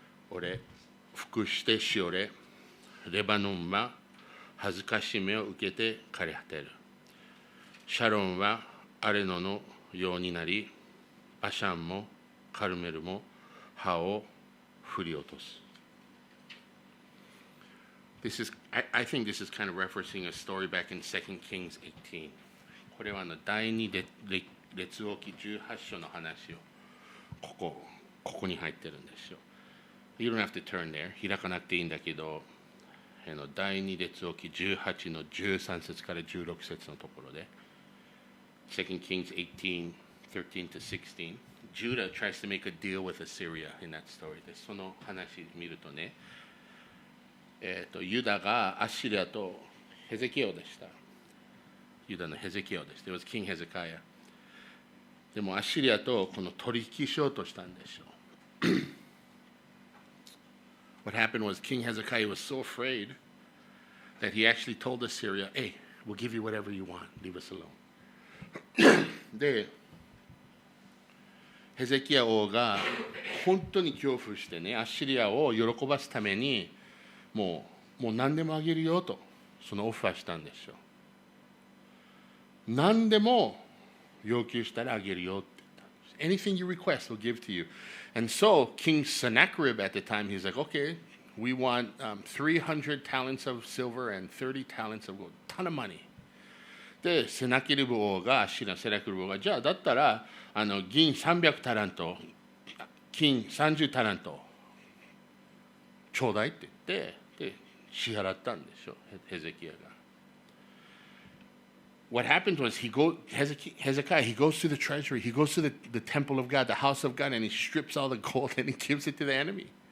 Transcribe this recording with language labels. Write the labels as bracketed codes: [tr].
[ja] 俺、服してしおれ、レバノンは恥ずかしめを受けて枯れ果てる。シャロンはアレノのようになり、バシャンもカルメルも葉を振り落とす。 [en] I think this is kind of referencing a story back in 2 Kings 18. [ja] これは第二列王記18章の話をここに入ってるんですよ。 [en] You don't have to turn there. [ja] 開かなくていいんだけど、第二列王記18の13節から16節のところで、 [en] 2 Kings 18, 13 to 16, Judah tries to make a deal with Assyria in that story. [ja] で、その話見るとね、ユダがアッシリアとヘゼキヤでした。ユダのヘゼキヤです。 [en] It was King Hezekiah. [ja] でもアッシリアとこの取引しようとしたんですよ。 [en] What happened was King Hezekiah was so afraid that he actually told Assyria, "Hey, we'll give you whatever you want. Leave us alone." [ja] で、ヘゼキヤ王が本当に恐怖してね、アッシリアを喜ばすためにもう何でもあげるよとそのオファーしたんですよ。何でも要求したらあげるよって言ったんです。 [en] Anything you request, we'll give to you. And so King Sennacherib at the time, he's like, okay, we want 300 talents of silver and 30 talents of gold. Ton of money. [ja] で、セナケリブ王が、アッシリアのセナケリブ王が、じゃあだったら銀300タラント、金30タラントちょうだいって言って、で支払ったんでしょ、ヘゼキヤが。 [en] What happened was Hezekiah, he goes to the treasury, he goes to the temple of God, the house of God, and he strips all the gold and he gives it to the enemy.